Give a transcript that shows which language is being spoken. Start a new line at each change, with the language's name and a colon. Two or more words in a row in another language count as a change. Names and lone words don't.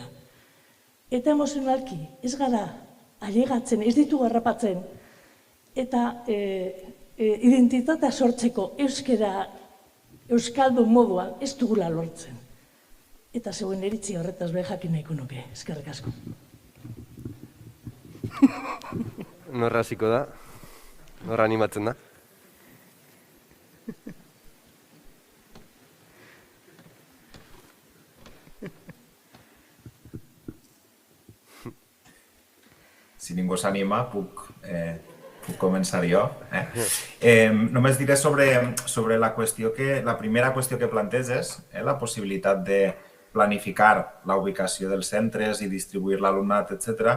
Basque: Eta emozionalki ez gara ailegatzen, ez ditugu harrapatzen, eta identitatea sortzeko euskaldun moduan ez dugula lortzen. Eta zeuen iritzi horretaz beha jakin nahiko nuke, eskerrik asko. Norra hasiko da? Norra animatzen da?
Catalan: Si ningú s'anima, puc començar jo. Només diré sobre la primera qüestió que planteges, la possibilitat de planificar la ubicació dels centres i distribuir l'alumnat, etc.